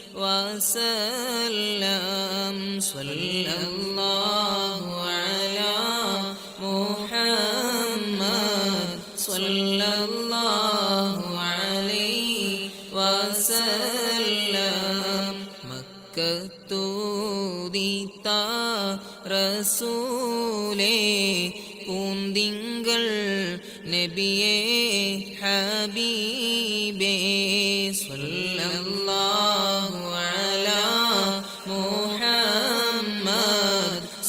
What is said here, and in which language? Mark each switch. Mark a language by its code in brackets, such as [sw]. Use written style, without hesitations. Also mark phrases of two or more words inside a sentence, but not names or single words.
[ar] وسلم صلى الله على محمد صلى الله عليه وسلم [ml] മക്കത്തൂതിത്ത റസൂലേ പൂന്തിങ്കൾ നബിയേ ഹബീബേ [ar] صلى الله على محمد